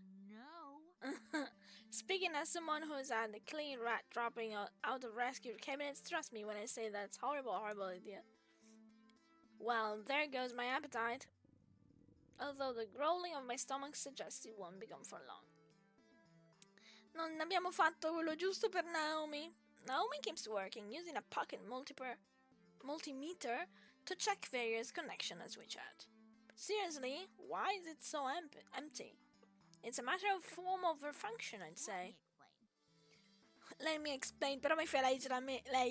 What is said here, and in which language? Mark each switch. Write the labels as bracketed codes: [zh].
[en] No. Speaking as someone who's had a clean rat dropping out of rescued cabinets, trust me when I say that's horrible idea. Well, there goes my appetite. Although the growling of my stomach suggests it won't be gone for long. [it] Non abbiamo fatto quello giusto per Naomi. [en] Naomi keeps working, using a pocket multimeter to check various connections at WeChat. But seriously, why is it so empty? It's a matter of form over function, I'd say. Let me explain, [it] però mi fai leggere a me.